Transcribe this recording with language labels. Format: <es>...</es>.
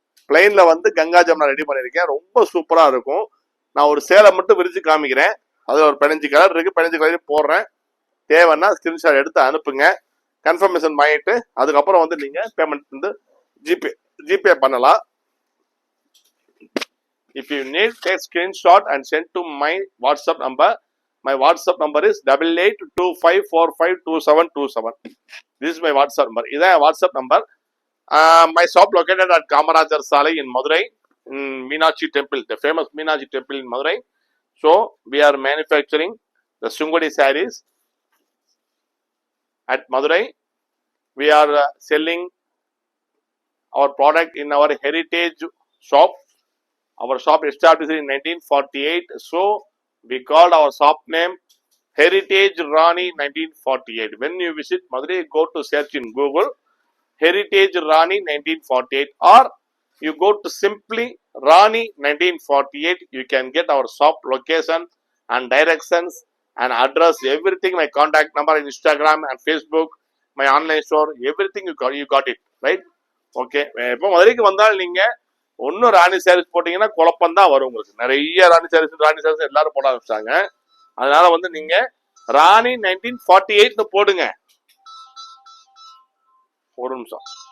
<ta>பிளைன்ல வந்து கங்கா ஜமுனா ரெடி பண்ணியிருக்கேன். ரொம்ப சூப்பரா இருக்கும். நான் ஒரு சேலை மட்டும் விரிச்சு காமிக்கிறேன். அதுல ஒரு 15 கலர் இருக்கு. 15 கலரையும் போடுறேன். தேவைன்னா ஸ்கிரீன்ஷாட் எடுத்து அனுப்புங்க. கன்ஃபர்மேஷன் பண்ணிட்டு அதுக்கப்புறம் வந்து நீங்க பேமெண்ட் வந்து ஜிபே பண்ணலாம்.</ta> <en>If you need, take screenshot and send to my WhatsApp number. My WhatsApp number is 8825452727. This is my WhatsApp number. This is my WhatsApp number. My shop located at Kamarajar Salai in Madurai, in Meenakshi Temple, the famous Meenakshi Temple in Madurai. So we are manufacturing the Sungudi sarees at Madurai. We are selling our product in our heritage shop. Our shop established in 1948. So we called our shop name Heritage Rani 1948. When you visit Madurai, go to search in Google Heritage Rani 1948, or you go to simply Rani 1948. You can get our shop location and directions and address, everything. My contact number in Instagram and Facebook, my online store, everything you got it, right? Okay.</en> <ta>இப்போ மதுரைக்கு வந்தால் நீங்க ஒன்னும் ராணி சாரீஸ் போட்டீங்கன்னா குழப்பம் தான் வரும். உங்களுக்கு நிறைய ராணி சாரீஸ் எல்லாரும் போட ஆரம்பிச்சாங்க. அதனால வந்து நீங்க ராணி 1948 போடுங்க. ஒரு நிமிஷம்.</ta>